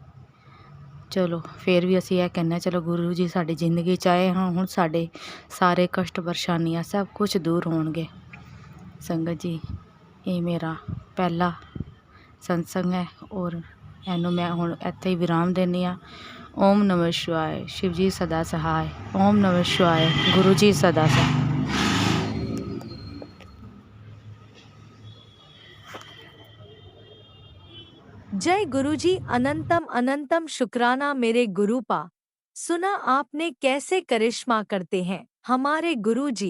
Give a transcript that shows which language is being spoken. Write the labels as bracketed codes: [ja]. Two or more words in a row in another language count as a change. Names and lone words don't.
[pa] ਚਲੋ ਫਿਰ ਵੀ ਅਸੀਂ ਇਹ ਕਹਿੰਦੇ ਚਲੋ ਗੁਰੂ ਜੀ ਸਾਡੀ ਜ਼ਿੰਦਗੀ 'ਚ ਆਏ ਹਾਂ, ਹੁਣ ਸਾਡੇ ਸਾਰੇ ਕਸ਼ਟ ਪਰੇਸ਼ਾਨੀਆਂ ਸਭ ਕੁਝ ਦੂਰ ਹੋਣਗੇ। ਸੰਗਤ ਜੀ ਇਹ ਮੇਰਾ ਪਹਿਲਾ ਸਤਸੰਗ ਹੈ, ਔਰ ਇਹਨੂੰ ਮੈਂ ਹੁਣ ਇੱਥੇ ਹੀ ਵਿਰਾਮ ਦਿੰਦੀ ਹਾਂ। [hi] ओम नमः शिवाय शिव जी सदा सहाय। ओम नमः शिवाय गुरु जी सदा सहाय। जय गुरुजी। अनंतम अनंतम शुक्राना मेरे गुरु पा। सुना आपने कैसे करिश्मा करते हैं हमारे गुरुजी।